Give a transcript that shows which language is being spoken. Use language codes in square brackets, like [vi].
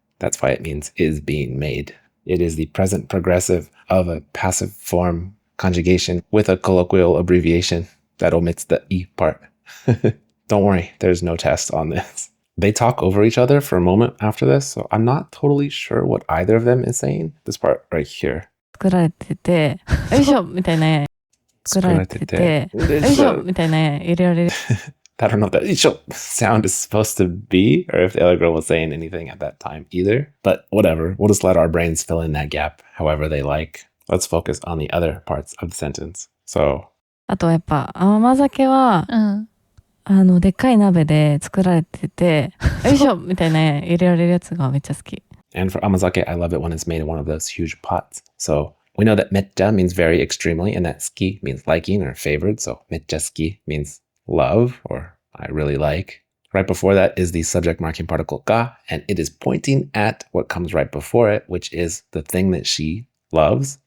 [en] That's why it means is being made. It is the present progressive of a passive form conjugation with a colloquial abbreviation that omits the i part. Don't worry, there's no test on this. They talk over each other for a moment after this, so I'm not totally sure what either of them is saying. This part right here. [ja] 作られてて、よいしょみたいな。作られてて、よいしょみたいな入れられる。 [en] I don't know if that isho sound is supposed to be, or if the other girl was saying anything at that time either. But whatever, we'll just let our brains fill in that gap however they like. Let's focus on the other parts of the sentence. So, [ja] あとはやっぱ甘酒は、でっかい鍋で作られてて、よいしょみたいな入れられるやつがめっちゃ好き。 [en] And for amazake, I love it when it's made in one of those huge pots. So we know that mecca means very extremely, and that suki means liking or favored. So mecca suki means love or I really like. Right before that is the subject marking particle ga, and it is pointing at what comes right before it, which is the thing that she loves.